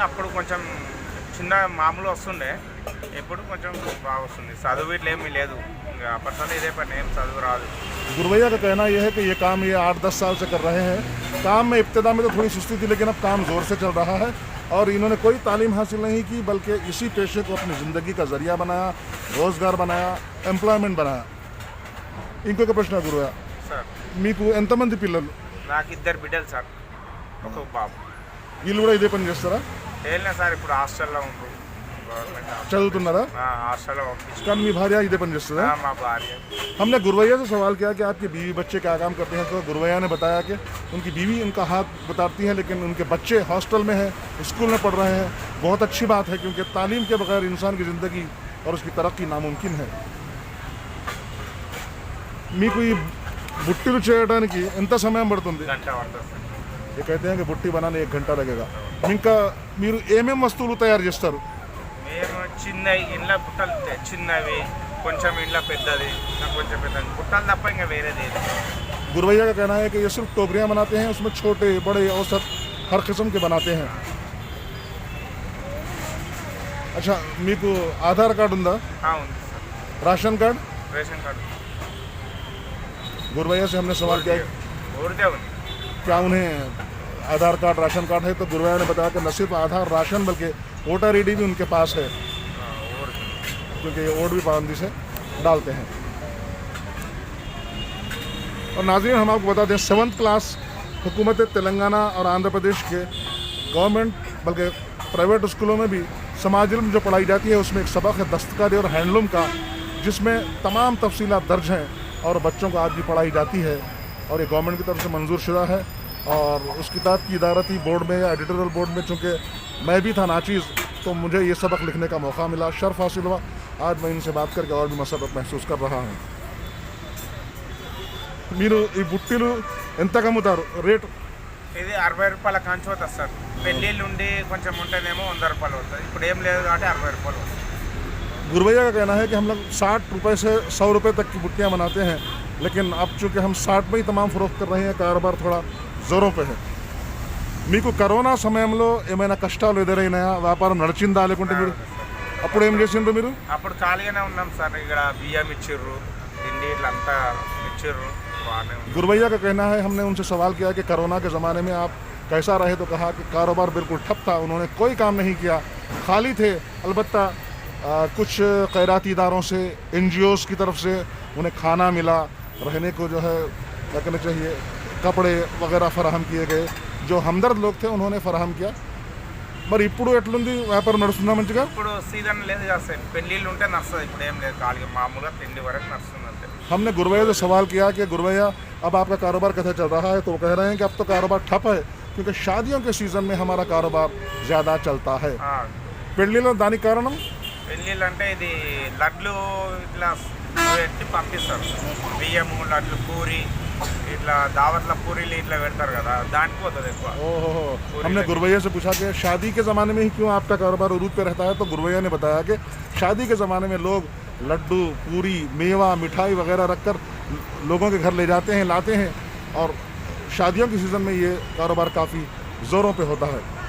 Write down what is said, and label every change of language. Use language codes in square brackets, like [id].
[te] అప్పుడు కొంచెం చిన్న మామూలు వస్తుండే, ఇప్పుడు కొంచెం బాగా వస్తుంది. చదువు ఇట్లా ఏమీ లేదు, అప్పట్లో ఇదే పని, ఏం చదువు రాదు. [hi] गुरवैया का कहना यह है कि ये काम ये 8-10 साल से कर रहे हैं। काम में इब्तिदा में तो थोड़ी सुस्ती थी, लेकिन अब काम ज़ोर से चल रहा है और इन्होंने कोई तालीम हासिल नहीं की, बल्कि इसी पेशे को अपनी ज़िंदगी का ज़रिया बनाया, रोज़गार बनाया, एम्प्लॉयमेंट बनाया। [te] ఇంకొక ప్రశ్న గురువయ్య, సార్ మీకు ఎంతమంది పిల్లలు? నాకు 2 బిడ్డలు సార్, ఒక బాబు. వీళ్ళు కూడా ఇదే పని చేస్తారా? వెళ్ళినా సార్, ఇప్పుడు హాస్టల్లో ఉంటారు, గవర్నమెంట్ చదువుతున్నారా? హాస్టల్లో పంపించారు. కానీ మీ భార్య ఇదే పని చేస్తుందా? మా భార్య. [hi] हमने गुरवैया से सवाल किया कि आपके बीवी बच्चे क्या काम करते हैं, तो गुरवैया ने बताया कि उनकी बीवी उनका हाथ बताती है, लेकिन उनके बच्चे हॉस्टल में हैं, स्कूल में पढ़ रहे हैं। बहुत अच्छी बात है, क्योंकि तालीम के बगैर इंसान की ज़िंदगी और उसकी तरक्की नामुमकिन है। [te] మీకు ఈ బుట్టిలు చేయడానికి ఎంత సమయం పడుతుంది? గంట పడుతుంది. [hi] ये कहते हैं कि बुट्टी बनाने 1 घंटा लगेगा। [te] ఇంకా మీరు ఏమేం వస్తువులు తయారు చేస్తారు? మేము చిన్నవి ఇంట్లో బుట్టలు చిన్నవి, కొంచెం ఇంట్లో పెద్దది, కొంచెం పెద్దది బుట్టలు తప్ప ఇంకా వేరేది ఏది. [hi] गुरवैया का कहना है कि ये सिर्फ टोकरियाँ बनाते हैं, उसमें छोटे बड़े औसत हर किस्म के बनाते हैं. अच्छा, [te] మీకు ఆధార్ కార్డు ఉందా? ఉంది sir. [hi] Ration card? [te] Ration card [hi] गुरवैया से हमने सवाल किया [te] ఊరిదే ఉంది. [hi] क्या उन्हें आधार कार्ड राशन कार्ड है, तो गुरवैया ने बताया कि न सिर्फ आधार राशन बल्कि वोटर आईडी भी उनके पास है, [te] ఊరికి [hi] क्योंकि ये वोट भी पाबंदी से डालते हैं. और नाज़रीन, हम आपको बता दें 7th क्लास हुकूमत तेलंगाना और आंध्र प्रदेश के गवर्नमेंट बल्कि प्राइवेट स्कूलों में भी समाज इल्म जो पढ़ाई जाती है उसमें एक सबक है दस्तकारी और हैंडलूम का, जिसमें तमाम तफसीलात दर्ज हैं और बच्चों को आज भी पढ़ाई जाती है. और ये गवर्नमेंट की तरफ से मंजूर शुदा है. और उस किताब की इदारती बोर्ड में या एडिटोरियल बोर्ड में चूँकि मैं भी था नाचीज़, तो मुझे ये सबक लिखने का मौका मिला, शर्फ हासिल हुआ. आज मैं इनसे बात करके और भी मसरत महसूस कर रहा हूँ. [te] మీరు ఈ బుట్టిలు ఎంతకు అమ్ముతారు? రేట్ ఇది 60 రూపాయల కాంచి అవుతుంది సార్. పెళ్ళిళ్ళు ఉండి కొంచెం ఉంటేనేమో 100 రూపాయలు అవుతుంది. ఇప్పుడు ఏం లేదు కాబట్టి 60 రూపాయలు అవుతుంది. [hi] गुरवैया का कहना है कि हम लोग 60 रुपये से 100 रुपये तक की बुट्टियाँ बनाते हैं, लेकिन अब चूँकि हम 60 में ही तमाम फ़रोख्त कर रहे हैं, कारोबार थोड़ा ज़ोरों पे है. [te] మీకు కరోనా సమయంలో ఏమైనా కష్టాలు ఎదురైనాయా? వ్యాపారం నడిచిందా? లేకుంటే మీరు అప్పుడు ఏం చేసిండ్రు మీరు? అప్పుడు ఖాళీగానే ఉన్నాం సార్. ఇక్కడ బియ్యం ఇచ్చిర్రు, తిండి ఇట్లా అంతా ఇచ్చిర్రు. [hi] गुरवैया का कहना है, हमने उनसे सवाल किया कि कोरोना के ज़माने में आप कैसा रहे, तो कहा कि कारोबार बिल्कुल ठप था, उन्होंने कोई काम नहीं किया, खाली थे. अलबत्ता कुछ खैराती इदारों से, NGOs की तरफ से उन्हें खाना मिला, रहने को जो है क्या कहना चाहिए, कपड़े वगैरह फराहम किए गए. जो हमदर्द लोग थे उन्होंने फराहम किया. [te] మరి ఇప్పుడు ఎట్లుంది వ్యాపారం నడుస్తుందా మంచిగా? ఇప్పుడు సీజన్ లేదు కదా సార్. పెళ్ళిళ్ళు ఉంటే నడుస్తుంది. ఇప్పుడు ఏం లేదు, ఖాళీగా మామూలుగా తిండి వరకు నడుస్తుంది అంతే. हमने गुरवैया से सवाल किया कि गुरवैया अब आपका कारोबार कैसे चल रहा है, तो वो कह रहे हैं कि अब तो कारोबार ठप है, क्योंकि शादियों के सीज़न में हमारा कारोबार ज़्यादा चलता है. పెళ్ళిలో దానికి కారణం పెళ్ళిళ్ళు అంటే ఇది లడ్లు ఇట్లా పెట్టి పంపిస్తారు. బియ్యము, లడ్లు, పూరి ఇట్లా దావత్ల పూరీలు ఇట్లా పెడతారు కదా, దానికి పోతుంది ఎక్కువ. [hi] ओहो, हमने गुरवैया से पूछा कि शादी के ज़माने में ही क्यों आपका कारोबार उरूज पे रहता है, तो गुरवैया ने बताया कि शादी के ज़माने में लोग लड्डू, पूरी, मेवा, मिठाई वगैरह रखकर लोगों के घर ले जाते हैं, लाते हैं, और शादियों के सीज़न में ये कारोबार काफ़ी ज़ोरों पे होता है.